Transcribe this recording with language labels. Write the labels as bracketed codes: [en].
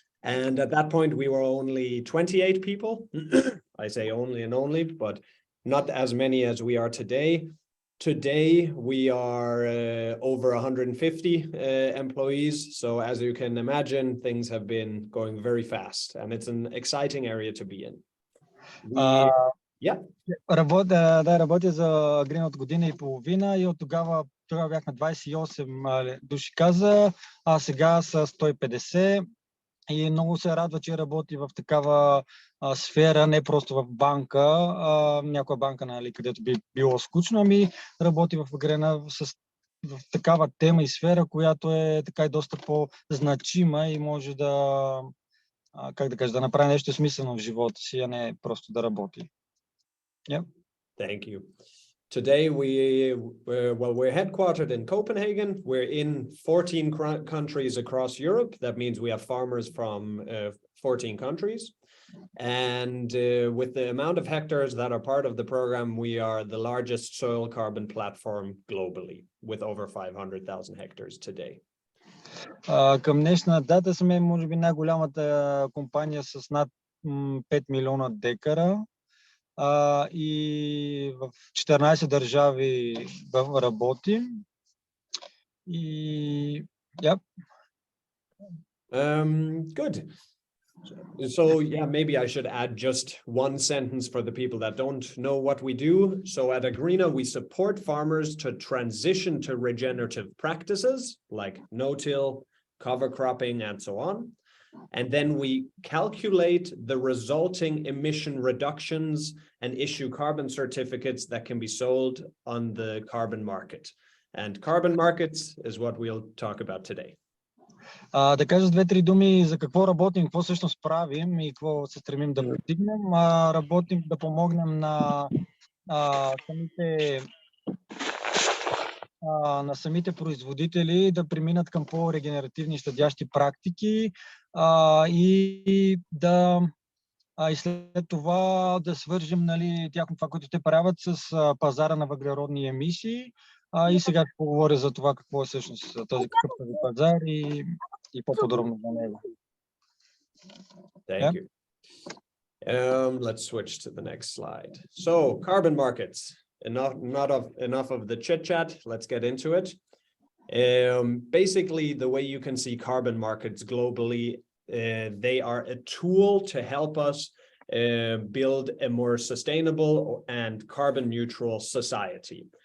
[en] And at that point, we were only 28 people. I say only, but not as many as we are today. Today, we are over 150 employees. So as you can imagine, things have been going very fast and it's an exciting area to be in. [bg] Работя за Agreena от година и половина и от тогава бяхме 28 души каза, а сега са 150. И много се радва, че работи в такава сфера, не просто в банка, някоя банка, където би било скучно, ами работи в Agreena в такава тема и сфера, която е така и доста по-значима и може да, да направи нещо смислено в живота си, а не просто да работи. [en] Yeah. Thank you. Today, we're headquartered in Copenhagen. We're in 14 countries across Europe. That means we have farmers from 14 countries. And with the amount of hectares that are part of the program, we are the largest soil carbon platform globally with over 500,000 hectares today. [bg] Към днешна дата сме, може би, най-голямата компания с над 5 милиона декара и в 14 държави работим. И [en] Good. So yeah, maybe I should add just one sentence for the people that don't know what we do. So at Agreena, we support farmers to transition to regenerative practices like no-till, cover cropping, and so on. And then we calculate the resulting emission reductions and issue carbon certificates that can be sold on the carbon market. And carbon markets is what we'll talk about today. [bg] Да кажа две-три думи за какво работим, какво всъщност правим и какво се стремим да постигнем. Работим да помогнем на самите производители да преминат към по-регенеративни щадящи практики и след това да свържем това, което те правят с пазара на въглеродни емисии. И сега ще поговоря за това какво е всъщност този пазар и по-подробно за него. [en] Thank you. Let's switch to the next slide. So, carbon markets. Enough of the chit chat. Let's get into it. Basically, the way you can see carbon markets globally, they are a tool to help us build a more sustainable and carbon neutral society.